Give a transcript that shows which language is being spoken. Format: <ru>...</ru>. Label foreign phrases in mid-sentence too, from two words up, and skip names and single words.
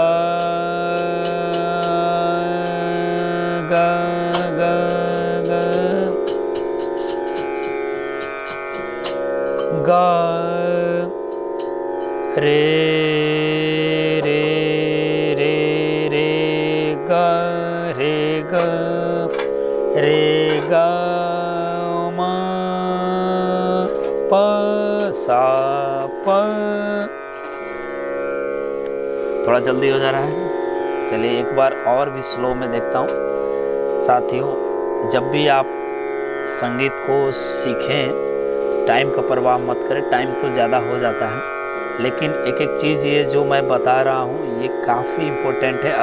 <hi>ग ग ग ग रे रे रे रे ग रे ग रे ग म प सा प। थोड़ा जल्दी हो जा रहा है, चलिए एक बार और भी स्लो में देखता हूँ। साथियों जब भी आप संगीत को सीखें टाइम का परवाह मत करें, टाइम तो ज़्यादा हो जाता है, लेकिन एक एक चीज़ ये जो मैं बता रहा हूँ ये काफ़ी इम्पोर्टेंट है।</hi>